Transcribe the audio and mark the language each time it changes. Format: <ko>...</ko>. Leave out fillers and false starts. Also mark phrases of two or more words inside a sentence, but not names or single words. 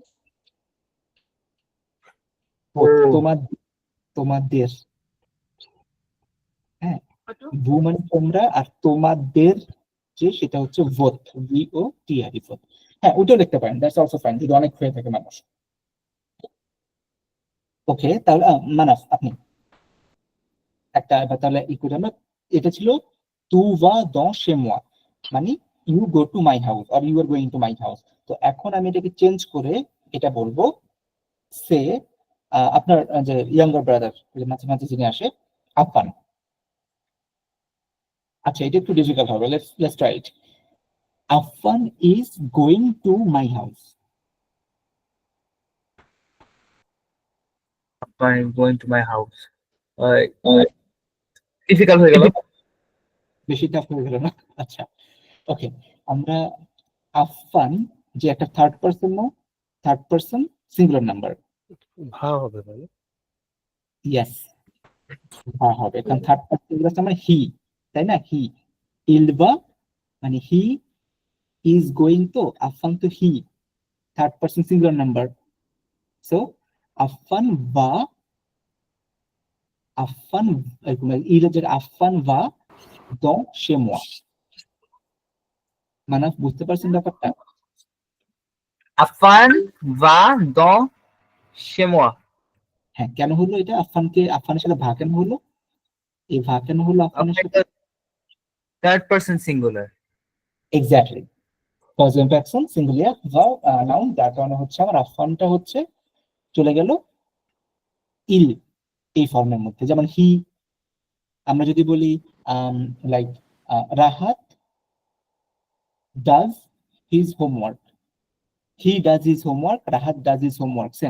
<bn>তোমাদের, হ্যাঁ, ভু মানে তোমরা, আর তোমাদের যে সেটা হচ্ছে ভোত, VOTR, ভোত। হ্যাঁ, ওটাও লিখতে পারেন,</bn> <en>that's also fine,</en> <bn>যদি অনেক হয়ে থাকে মানুষ। ওকে, তাহলে মানাফ আপনি একটা, এবার তাহলে ই করে আমরা, এটা ছিল তু</bn> <fr>va dans chez moi,</fr> <en>মানে you go to my house or you are going to my house.</en> <bn>তো এখন আমি এটাকে চেঞ্জ করে এটা বলবো সে, আপনার যে</bn> <en>younger brother,</en> <bn>যে মাঝে মাঝে যিনি আসে, আফান। আচ্ছা, এটা একটু ডিফিকাল্ট হবে,</bn> <en>let's try it. আফান is going to my house. I'm going to my house.</en> <bn>Difficult হয়ে গেল। বেশি টাফ হয়ে গেল না? আচ্ছা, ওকে, আমরা আফান যে একটা</bn> <en>third person,</en> <bn>না</bn> <en>third person singular number,</en> <bn>ভা হবে ভাই। ইয়েস, ভা হবে, কারণ</bn> <en>third person singular</en> <bn>মানে হি, তাই না? হি, ইলবা মানে</bn> <en>he is going,</en> <bn>তো আফান তো হি,</bn> <en>third person singular number.</en> <bn>সো আফান বা, আফান ইলেজের আফান</bn> <fr>va dans chez moi.</fr> <bn>মানে বুঝতে পারছেন ব্যাপারটা?</bn> <fr>আফান va dans chez moi.</fr> <bn>হ্যাঁ, কেন হলো এটা? আফানের সাথে ভা কেন হলো? এই ভা কেন হলো আফানের সাথে?</bn> <en>Third person singular.</en> <bn>এক্স্যাক্টলি,</bn> <en>positive person singular verb noun,</en> <bn>যার কারণে হচ্ছে আমার আফানটা হচ্ছে চলে গেল ইল এই ফর্মের মধ্যে। যেমন হি, আমরা যদি বলি</bn> <en>like Rahat does his homework, he does his homework, Rahat does his homework, same.</en>